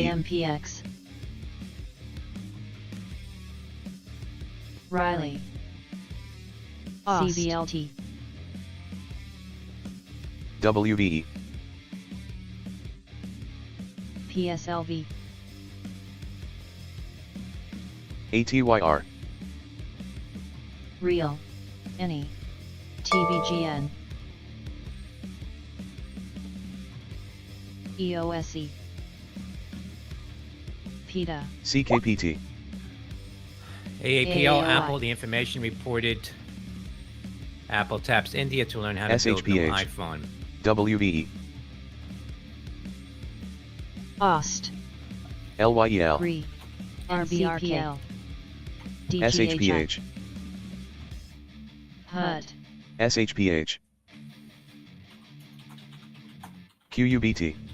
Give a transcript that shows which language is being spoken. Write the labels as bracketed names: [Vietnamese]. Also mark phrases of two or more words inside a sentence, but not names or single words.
[English] GNPX. Riley. CBLT. WVE. PSLV. ATYR. Real. Any. TVGN. EOSE. PETA. CKPT. AAPL AAOI. Apple, the information reported. Apple taps India to learn how to build new SHPH. iPhone. WVE. OST. LYEL. RE. RBRKL. SHPH. HUD. SHPH. QUBT.